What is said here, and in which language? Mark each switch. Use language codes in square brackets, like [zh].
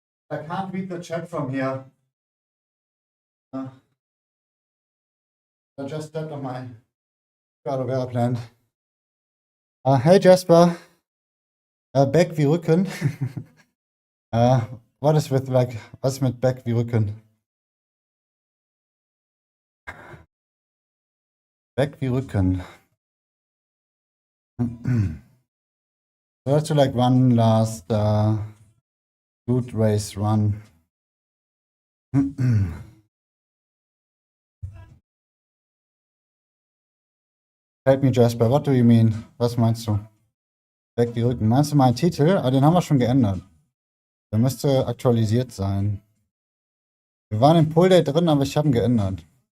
[en] I can't read the chat from here. I just stepped on my got a plan. [de] Hey Jasper, Back wie Rücken. [en] What is with like, was mit Back wie Rücken? [de] Back wie Rücken. [en] So let's do like one last glute race run. Help me Jasper, what do you mean? [de] Was meinst du? Back wie Rücken. Meinst du meinen Titel? Ah, den haben wir schon geändert. Der müsste aktualisiert sein. Wir waren im Pull Day drin, aber ich habe ihn geändert.